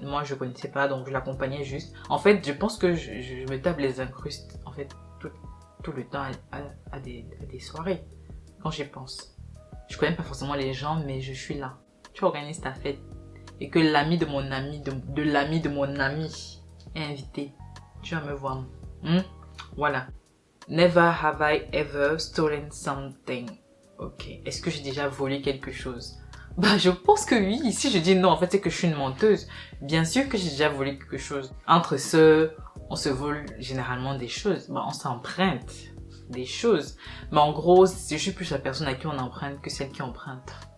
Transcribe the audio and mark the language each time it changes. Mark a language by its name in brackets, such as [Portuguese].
[French] Moi, je connaissais pas, donc je l'accompagnais juste. En fait, je pense que je me tape les incrustes, en fait, tout le temps à des soirées. Quand j'y pense. Je connais pas forcément les gens, mais je suis là. Tu organises ta fête. Et que l'ami de mon ami, de l'ami de mon ami est invité. Tu vas me voir. Voilà. [English] Never have I ever stolen something. [French] Ok. Est-ce que j'ai déjà volé quelque chose? Je pense que oui. Si je dis non, en fait, c'est que je suis une menteuse. Bien sûr que j'ai déjà volé quelque chose. Entre ceux, on se vole généralement des choses. On s'emprunte des choses. Mais en gros, je suis plus la personne à qui on emprunte que celle qui emprunte.